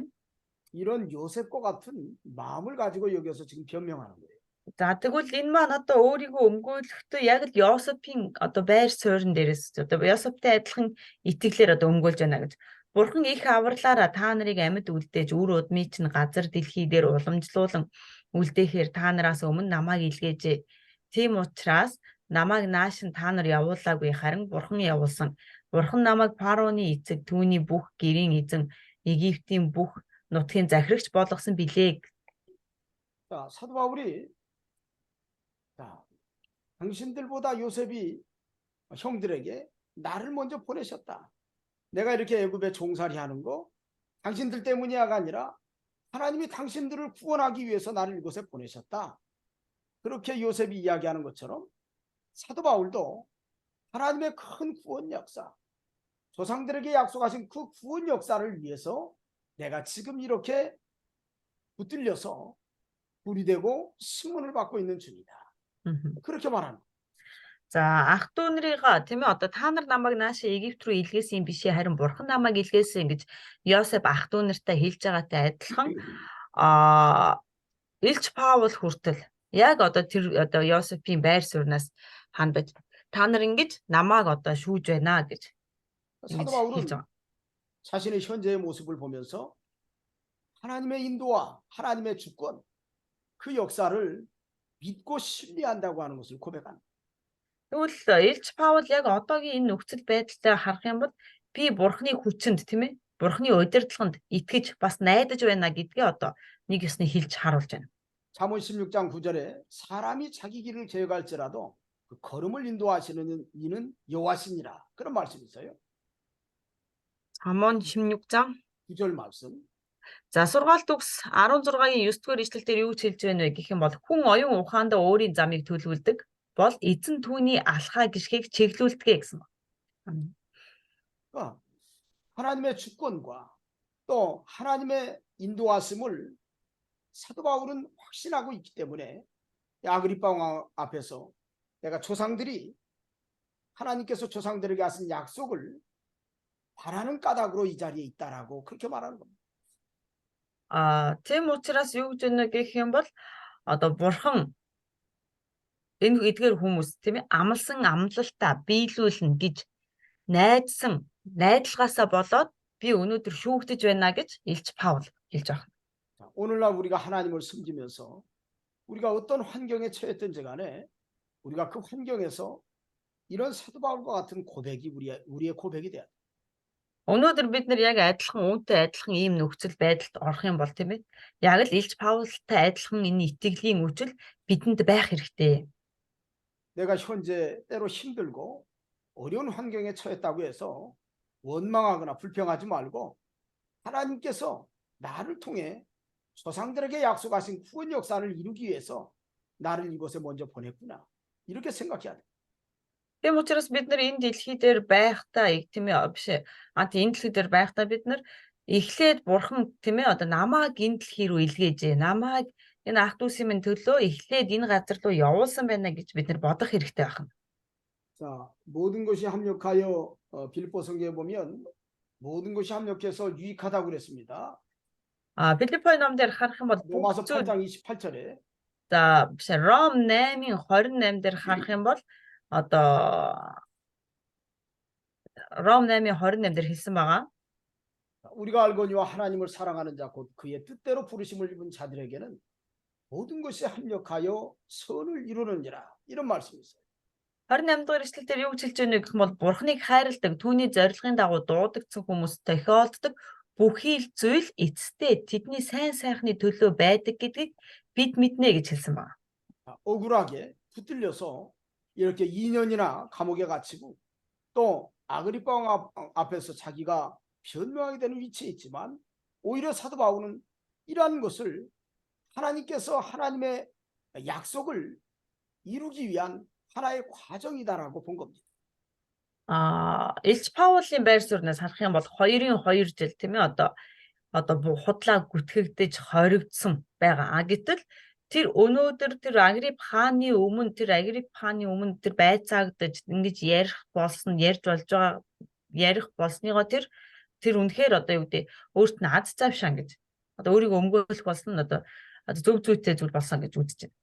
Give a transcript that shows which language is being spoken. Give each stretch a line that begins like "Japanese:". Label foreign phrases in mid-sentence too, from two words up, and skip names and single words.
Korean: 이런 요셉과 같은 마음을 가지고 여기서 지금 변명하는 거예요.
Mongolian: За тэгвэл энэ маань одоо өөрийгөө өмгөөлөхдөө яг л Йосефийн одоо байр суурин дээрээс одоо Йосефтэй адилхан итгэлээр одоо өмгөөлж байна гэж. Бурхан их авралаараа та нарыг амьд үлдээж үр удмыг чинь газар дэлхий дээр уламжлуулан үлдээхээр та нараас өмнө намайг илгээжээ. Тийм учраас намайг нааш нь та нар явуулаагүй харин Бурхан явуулсан. Бурхан намайг фараоны эцэг түүний бүх гэрийн эзэн Египтийн бүх нутгийн захирагч болгосон билээ.
Korean: 자, 사도 바울이 자, 당신들보다 요셉이 형들에게 나를 먼저 보내셨다. 내가 이렇게 애굽에 종살이 하는 거 당신들 때문이야가 아니라 하나님이 당신들을 구원하기 위해서 나를 이곳에 보내셨다. 그렇게 요셉이 이야기하는 것처럼 사도 바울도 하나님의 큰 구원 역사, 조상들에게 약속하신 그 구원 역사를 위해서 내가 지금 이렇게 붙들려서 불이 되고 신문을 받고 있는 중이다. 그렇게 말합니다.
Mongolian: За ах トゥ нарыгаа тийм ээ одоо та нар намайг наашаа Египт рүү илгээсэн юм бишээ харин Бурхан намайг илгээсэн гэж Йосеф ах トゥ нартай хэлж байгаатай адилхан Илч Паул хүртэл яг одоо тэр одоо Йосефийн байр сууриас хандаж та нар ингэж намайг одоо шүүж байна гэж
Korean: 사도 바울은 자신의 현재의 모습을 보면서 하나님의 인도와 하나님의 주권 그 역사를 믿고 신뢰한다고 하는 것을 고백합니다.
Mongolian: Тэгвэл Илч Паул яг одоогийн энэ нөхцөл байдалтай харах юм бол би Бурханы хүчинд тийм ээ Бурханы удирдлаганд итгэж бас найдаж байна гэдгээ одоо нэг ёсны хэлж харуулж байна.
Korean: 잠언 16장 9절에 사람이 자기 길을 계획할지라도 그 걸음을 인도하시는 이는 여호와시니라. 그런 말씀이 있어요. 잠언 16장. 9절 말씀.
Mongolian: За сургаалт үгс 16-гийн 9-р ишлэлээр юу гэж хэлж байна вэ гэх юм бол хүн оюун ухаандаа өөрийн замыг төлөвлөдөг бол эзэн түүний алхаа гიშгийг чиглүүлдэг гэсэн байна.
Korean: 그러니까 하나님의 주권과 또 하나님의 인도하심을 사도 바울은 확신하고 있기 때문에 아그리파 왕 앞에서 내가 조상들이 하나님께서 조상들에게 하신 약속을 바라는 까닭으로 이 자리에 있다라고 그렇게 말하는 겁니다.
Mongolian: Тийм учраас юу гэж байна гэх юм бол одоо бурхан энэ эдгээр хүмүүс тийм ээ амлсан амлалтаа биелүүлнэ гэж найдлагаасаа болоод би өнөөдөр шүүгдэж байна гэж Илч Паул хэлж байна.
Korean: 자, 오늘날 우리가 하나님을 섬기면서 우리가 어떤 환경에 처했든지 간에 우리가 그 환경에서 이런 사도 바울과 같은 고백이 우리의 고백이 돼야 돼.
Mongolian: Өнөөдөр бид нар яг адилхан үүнтэй адилхан ийм нөхцөл байдалд орох юм бол тийм ээ. Яг л Илч Паултай адилхан энэ итгэлийн үжил бидэнд байх хэрэгтэй.
Korean: 내가 현재 때로 힘들고 어려운 환경에 처했다고 해서 원망하거나 불평하지 말고 하나님께서 나를 통해 조상들에게 약속하신 구원 역사를 이루기 위해서 나를 이곳에 먼저 보냈구나. 이렇게 생각해야 돼.
Mongolian: Тийм учраас бид нар энэ дэлхий дээр байхдаа тийм ээ биш энэ дэлхий дээр байхдаа бид нар эхлээд бурхан тийм ээ одоо намааг энэ дэлхий рүү илгээжээ. Намааг энэ ах дүүсийн минь төлөө эхлээд энэ газар руу явуулсан байна гэж бид нар бодох хэрэгтэй байна.
Korean: 자, 모든 것이 합력하여 빌립보 성경에 보면 모든 것이 합력해서 유익하다고 그랬습니다.
Mongolian: Филиппо ном дээр харах юм бол
Korean: 로마서 8장 28절에
Mongolian: за биш Ром 8:28 дээр харах юм бол одоо Ром 8:28 дээр хэлсэн байгаа.
Korean: 우리가 알거니와 하나님을 사랑하는 자 곧 그의 뜻대로 부르심을 입은 자들에게는 모든 것이 합력하여 선을 이루느니라. 이런 말씀이 있어요.
Mongolian: 28 дугаар эшлэл дээр юу гэж хэлж байна гэх юм бол Бурхныг хайрладаг, түүний зорилгын дагуу дуудагдсан хүмүүс тохиолддог бүхий л зүйл эцэстээ тэдний сайн сайхны төлөө байдаг гэдгийг бид мэднэ гэж хэлсэн байна.
Korean: 억울하게 붙들려서 이렇게 2년이나 감옥에 갇히고 또 아그리파 왕 앞에서 자기가 변명하게 되는 위치에 있지만 오히려 사도 바울은 이러한 것을 하나님께서 하나님의 약속을 이루기 위한 하나의 과정이다라고 본 겁니다.
Mongolian: Илч Паулын байр сууриас харах юм бол 2 жил тийм ээ одоо худлаа гүтгэгдэж хоригдсон байгаа. Гэтэл тэр өнөөдөр тэр Агрип хааны өмнө тэр байцаагдаж ингэж ярьж болсныгоо тэр үнэхээр одоо юу гэдэг өөрт нь аз завшаан гэж одоо өөрийгөө өмгөөлөх болсон одоо зөв зүйтэй зүйл болсон гэж үзэж байна.